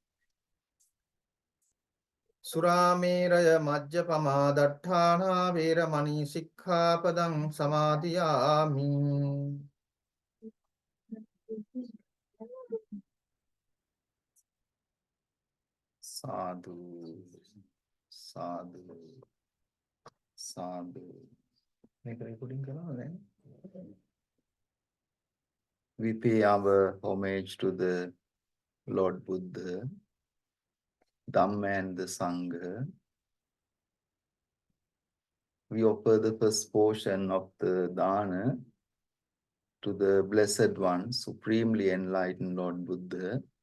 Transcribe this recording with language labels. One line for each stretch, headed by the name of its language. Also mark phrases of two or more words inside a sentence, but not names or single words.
Pali: Surameraya Majjapama Dattana Veramani Sikkhapadang Samadhiyami. Sadhu, sadhu, sadhu.
English: Make a recording then. We pay our homage to the Lord Buddha, Dhamma and the Sangha. We offer the first portion of the dana to the Blessed One, Supremely Enlightened Lord Buddha.